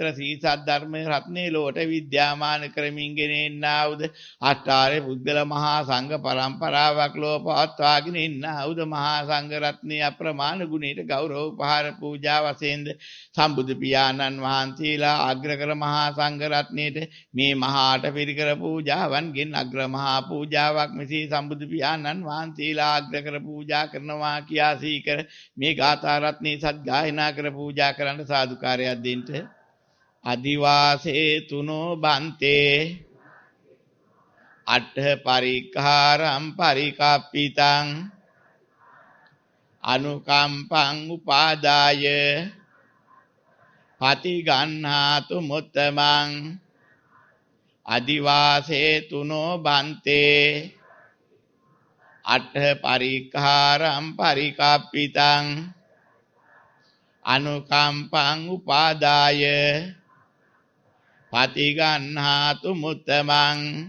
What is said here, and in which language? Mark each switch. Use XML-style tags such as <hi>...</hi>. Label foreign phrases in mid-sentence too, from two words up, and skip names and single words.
<si>සීසත් ධර්ම රත්නේ ලෝට විද්‍යාමාන කරමින් ගෙනෙන්නා උද අෂ්ටාර්ය බුද්ධල මහා සංඝ පරම්පරාවක් ලෝ පවත්වාගෙන ඉන්නා උද මහා සංඝ රත්නයේ අප්‍රමාණ ගුණයට ගෞරව උපහාර පූජා වශයෙන්ද සම්බුදු පියාණන් වහන්සේලා අග්‍ර කර මහා සංඝ රත්නයේට මේ මහාට පිරිකර පූජාවන්ගෙන් අග්‍ර මහා පූජාවක් මෙසේ සම්බුදු පියාණන් වහන්සේලා අග්‍ර කර පූජා කරනවා කියා සීකර මේ ගාථා රත්නේ සත් ගායනා කර පූජා කරන්න සාදුකාරයක් දෙන්න.</si> <pi>අදිවාසේ තුනෝ බන්තේ අට්ඨ පරික්ඛාරම් පරිකප්පිතං අනුකම්පං උපාදාය පටිගන්හාතු මුත්තමං අදිවාසේ තුනෝ බන්තේ අට්ඨ පරික්ඛාරම් පරිකප්පිතං අනුකම්පං උපාදාය පටිගන්හාතු මුත්තමං</pi>